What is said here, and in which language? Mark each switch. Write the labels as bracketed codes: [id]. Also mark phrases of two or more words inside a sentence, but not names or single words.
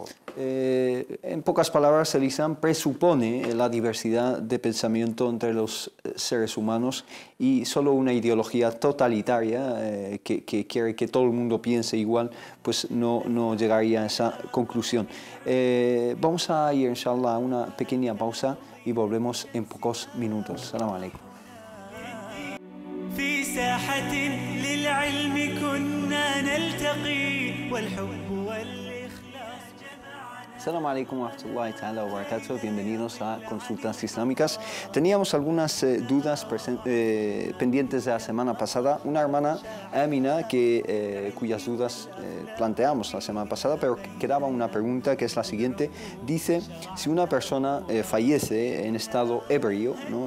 [es] En pocas palabras, el Islam presupone la diversidad de pensamiento entre los seres humanos, y solo una ideología totalitaria que quiere que todo el mundo piense igual, pues no llegaría a esa conclusión. Vamos a ir, inshallah, a una pequeña pausa y volvemos en pocos minutos. [ar] سلام عليكم. في ساحة للعلم كنا نلتقي والحب والإخلاص جمعنا. السلام عليكم ورحمة الله تعالى وبركاته. [es] Bienvenidos a Consultas Islámicas. Teníamos algunas dudas pendientes de la semana pasada. Una hermana, Amina, cuyas dudas planteamos la semana pasada, pero quedaba una pregunta que es la siguiente. Dice, si una persona fallece en estado ebrio, ¿no?